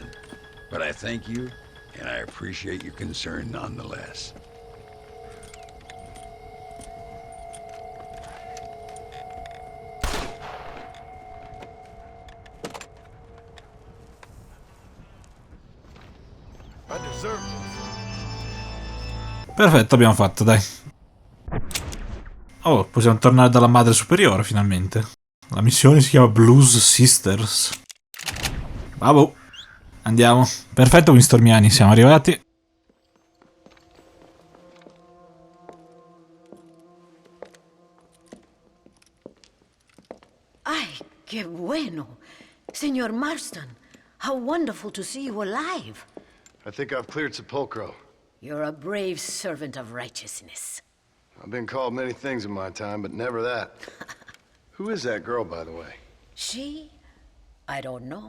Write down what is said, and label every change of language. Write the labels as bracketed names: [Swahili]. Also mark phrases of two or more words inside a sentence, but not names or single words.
[English] But I thank you, and I appreciate your concern nonetheless. I deserve this. [Italian] Perfetto, abbiamo fatto, dai. Oh, possiamo tornare dalla madre superiore, finalmente. La missione si chiama Blues Sisters. Vabbè. Andiamo. Perfetto, Windstormiani, siamo arrivati. [Spanish] Ay, qué bueno. [English] Signor Marston, how wonderful to see you alive. I think I've cleared Sepulcro. You're a brave servant of righteousness. I've been called many things in my time, but never that. Who is that girl, by the way? She? I don't know.